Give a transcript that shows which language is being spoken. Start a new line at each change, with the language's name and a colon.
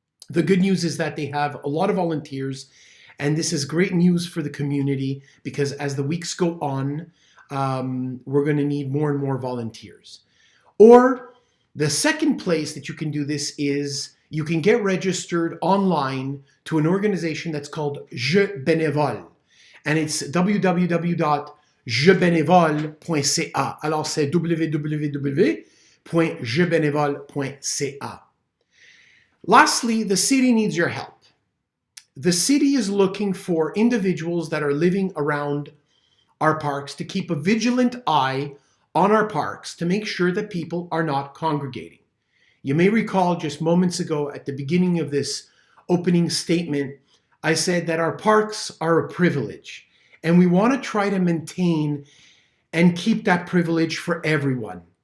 English: The good news is that they have a lot of volunteers, and this is great news for the community because as the weeks go on, we're going to need more and more volunteers. Or the second place that you can do this is you can get registered online to an organization that's called Je Bénévole, and it's www.jebénévole.ca.
French: Alors c'est www.jebénévole.ca.
English: Lastly, the city needs your help. The city is looking for individuals that are living around our parks to keep a vigilant eye on our parks to make sure that people are not congregating. You may recall just moments ago at the beginning of this opening statement, I said that our parks are a privilege, and we want to try to maintain and keep that privilege for everyone.